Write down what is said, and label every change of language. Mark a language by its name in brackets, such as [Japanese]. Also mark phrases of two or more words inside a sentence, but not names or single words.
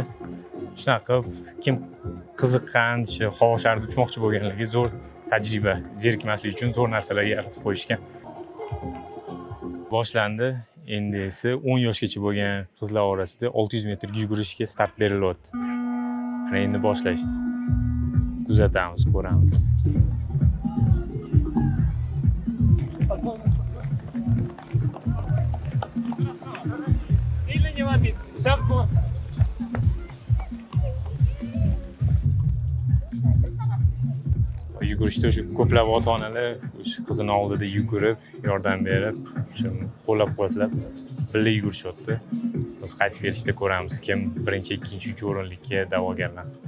[Uzbek] Shunaqa qilib, kim qiziqqan, shu havo sharida uchmoqchi bo'lganlarga zo'r tajriba, zerikmaslik uchun zo'r narsalarga yaratib qo'yishgan. Boshlandi. Endi esa 10 yoshgacha bo'lgan qizlar orasida 600 metrga yugurishga start berilyapti. Mana endi boshlashdi. Kuzatamiz, ko'ramiz. [Russian] Сильно не ломись. Сейчас [Uzbek] Yugurishda o'sha ko'plab ota-onalar o'sha qizini oldida yugurib, yordam berib, o'sha qo'llab-quvvatlab birga yugurishyapti. Biz qaytib kelishda ko'ramiz, kim birinchi, ikkinchi, uchinchi o'rinlikka da'vogarlar.